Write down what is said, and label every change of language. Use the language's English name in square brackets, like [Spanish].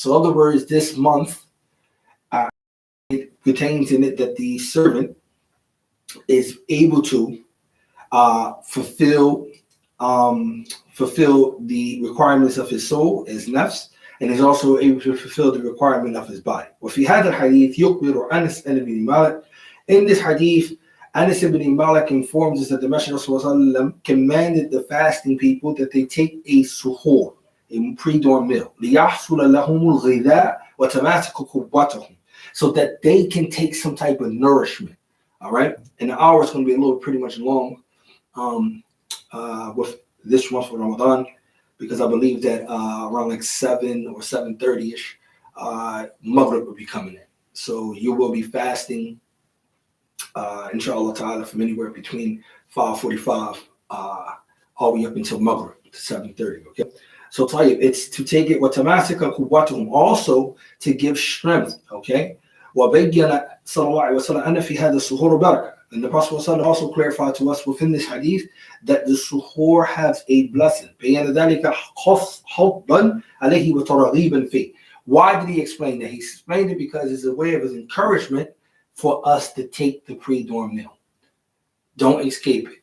[English] So in other words, this month, it contains in it that the servant is able to fulfill the requirements of his soul, his nafs, and is also able to fulfill the requirement of his body. [Arabic] وفي هذا الحديث يخبر أنس بن مالك. [English] In this hadith, Anas ibn Malik informs us that the Messenger of Allah commanded the fasting people that they take a suhoor, a pre-dawn meal, [Arabic] ليحصل لهم الغذاء وتماسك قوتهم, [English] so that they can take some type of nourishment. All right, and the hour is going to be a little pretty much long with this month of Ramadan, because I believe that around like 7 or 7:30ish, Maghrib will be coming in. So you will be fasting, inshallah ta'ala, from anywhere between 5:45 all the way up until Maghrib, 7:30. Okay. So it's to take it [Arabic] وَتَمَاسِكَ قُوَّتُهُم, [English] also to give strength. Okay. [Arabic] وَبَيَّنَ صلى الله عليه وسلم أن في هذا السحور بركة. [English] And the Prophet also clarified to us within this hadith that the suhoor has a blessing. [Arabic] بَيَّنَ ذَلِكَ حُبًّا عَلَيْهِ وَتَرْغِيبًا فِيهِ. [English] Why did he explain that? He explained it because it's a way of his encouragement for us to take the pre-dawn meal. Don't escape it.